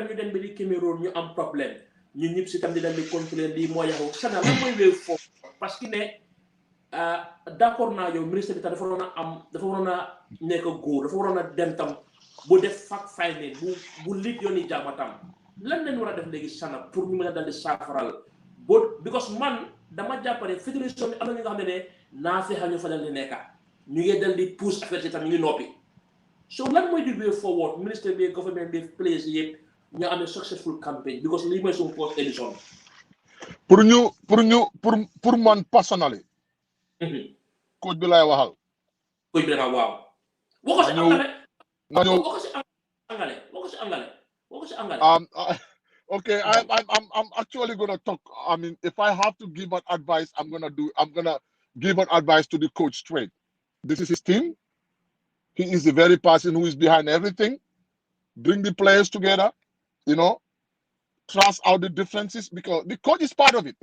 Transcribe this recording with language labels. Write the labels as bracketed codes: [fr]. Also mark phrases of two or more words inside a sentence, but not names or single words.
[wo] ñu dem bi di Cameroun ñu am problème ñun ñëpp si tam di dem di contrôler lii moo yaxu Sana lan mooy wéy foofu parce que ne d'accord naa yow ministre bi tam dafa waroon a nekk góor dafa waroon a dem tam bu def [en] fact finding [wo] bu lit yoon yi jaama tam lan lañ war a def léegi Sana pour ñu mën a dal di saafaral boo because man dama jàppale fédération bi am na ñu nga xam ne naa fexe ñu fa dal di nekka ñu ngi dal di pousse affaire si tam ñu ngi noppi so lan mooy di [en] way forward [wo] ministre bi government bi place yëpp ñu amee [en] successful campaign [wo] because lii mooy suñu first édition pour man personnally coach bi lay waxal coach bi waaw Wako si angale. Nanyo. Wako si angale. Wako si angale. Wako si angale. [en] Okay, I'm actually gonna talk. I mean, if I have to give an advice, I'm gonna give an advice to the coach straight. This is his team. He is the very person who is behind everything. Bring the players together, you know, trash out the differences because the coach is part of it.